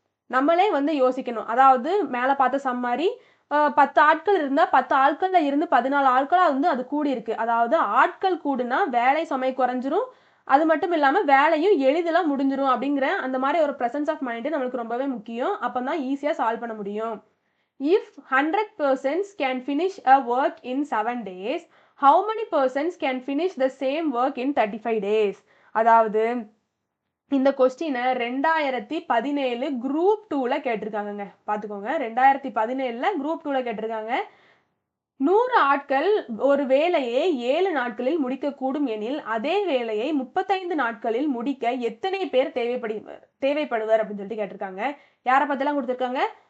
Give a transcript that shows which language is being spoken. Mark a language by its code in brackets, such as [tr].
[ta] நம்மளே வந்து யோசிக்கணும். அதாவது மேலே பார்த்த சம் மாதிரி 10 ஆட்கள் இருந்தால் 10 ஆட்கள்ல இருந்து 14 ஆட்களா வந்து அது கூடி இருக்கு. அதாவது ஆட்கள் கூடுனா வேலை சுமை குறைஞ்சிரும். அது மட்டும் இல்லாமல் வேலையும் எளிதில் முடிஞ்சிரும் அப்படிங்கிற அந்த மாதிரி ஒரு [en] presence of mind [ta] நம்மளுக்கு ரொம்பவே முக்கியம். அப்போ தான் ஈஸியாக சால்வ் பண்ண முடியும். [en] If 100 persons can finish a work in 7 days, how many persons can finish the same work in 35 days? [ta] அதாவது இந்த கொஸ்டினை 2017 குரூப் 2ல கேட்டிருக்காங்கங்க. பார்த்துக்கோங்க, 2017ல குரூப் 2ல கேட்டிருக்காங்க. 100 ஆட்கள் ஒரு வேலையை 7 நாட்களில் முடிக்கக்கூடும் எனில் அதே வேலையை 35 நாட்களில் முடிக்க எத்தனை பேர் தேவைப்படுவர் அப்படின்னு சொல்லிட்டு கேட்டிருக்காங்க. யாரை பத்திலாம் கொடுத்துருக்காங்க?